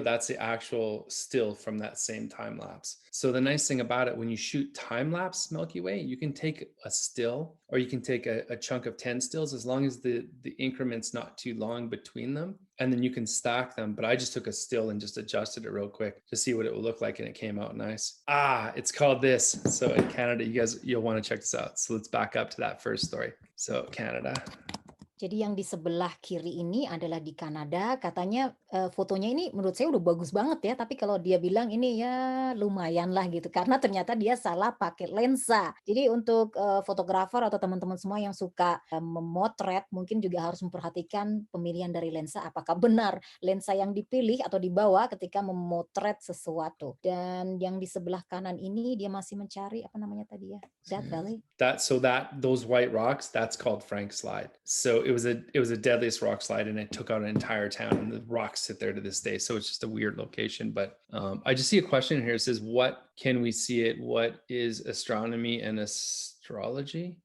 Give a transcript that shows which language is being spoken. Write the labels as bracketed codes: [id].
[en] That's the actual still from that same time lapse. So the nice thing about it, when you shoot time lapse Milky Way, you can take a still or you can take a chunk of 10 stills as long as the increment's not too long between them, and then you can stack them. But I just took a still and just adjusted it real quick to see what it would look like, and it came out nice. It's called this. So in Canada, you'll want to check this out. So let's back up to that first story. So Canada. [id] Jadi yang di sebelah kiri ini adalah di Kanada. Katanya fotonya ini menurut saya udah bagus banget ya. Tapi kalau dia bilang ini ya lumayan lah gitu. Karena ternyata dia salah pakai lensa. Jadi untuk fotografer atau teman-teman semua yang suka memotret, mungkin juga harus memperhatikan pemilihan dari lensa. Apakah benar lensa yang dipilih atau dibawa ketika memotret sesuatu. Dan yang di sebelah kanan ini dia masih mencari apa namanya tadi ya? [en] Death Valley. Those white rocks, that's called Frank Slide. So it was a deadliest rock slide, and it took out an entire town, and the rocks sit there to this day. So it's just a weird location. But I just see a question here. It says, what can we see it? What is astronomy and astrology?